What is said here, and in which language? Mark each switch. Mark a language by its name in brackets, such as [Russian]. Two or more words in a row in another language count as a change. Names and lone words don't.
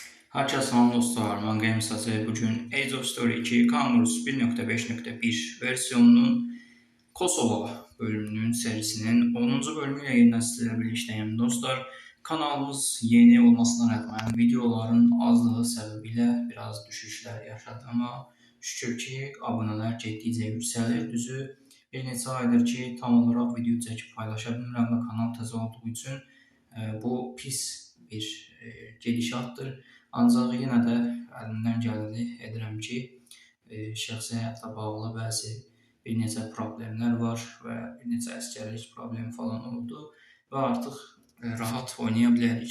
[Azerbaijani] Herkese salam dostlar, mən Qəm Sazı. [Turkish] Bugün Age of Story 2 Congress 1.5.1 versiyonunun Kosova bölümünün serisinin 10. bölümüyle yeniden sizlerle birlikteyim. Dostlar, kanalımız yeni olmasına rağmen videoların azlığı sebebiyle biraz düşüşler yaşadı ama şükür ki aboneler [Azerbaijani] getdikcə yüksəlir. Düzü bir neçə aydır ki tam olarak video çəkib paylaşa bilmirəm və kanal təzə olduğu üçün bu pis bir gedişatdır. Ancaq yenə də əlimdən gələni edirəm ki, şəxsi həyatla bağlı bəzi bir neçə problemlər var və bir neçə əsgərlik problemi falan oldu və artıq rahat oynaya bilərik.